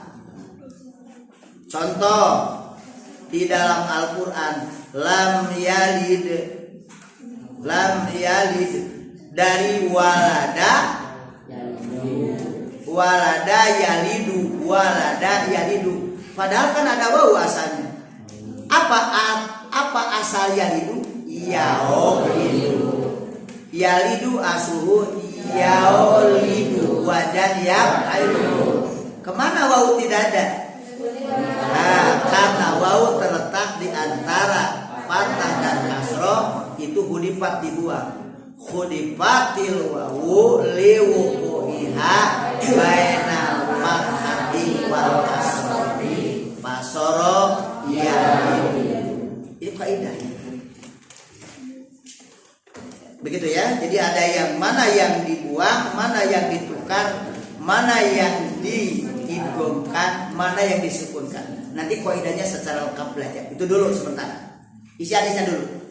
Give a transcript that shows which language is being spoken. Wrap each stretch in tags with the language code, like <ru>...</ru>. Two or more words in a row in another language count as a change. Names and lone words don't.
<id>Contoh di dalam Al-Quran,</id> <ar>لَمْ يَلِدْ</ar> <id>dari</id> <ar>وَلَدَ يَلِدُ.</ar> <id>Padahal kan ada wawu asalnya. Apa asal yalidu?</id> <ar>يَلِدُ أَصْلُهُ يَوْلِدُ وَزْنَ يَفْعِلُ.</ar> <id>Kemana wawu tidak ada? Karena wawu terletak di antara fathah dan kasroh, itu hudifat dibuang.</id> <ar>حُذِفَتِ الْوَاوُ لِوُقُوعِهَا بَيْنَ الْفَتْحَةِ وَالْكَسْرَةِ فَصَارَ يَلِدُ.</ar> <id>Ini kaidah. Begitu ya. Jadi ada yang mana yang dibuang, mana yang ditukar, mana yang diidghamkan, mana yang disukunkan. Nanti kaidahnya secara lengkap belajar. Itu dulu sebentar. Isi hadisnya dulu.</id>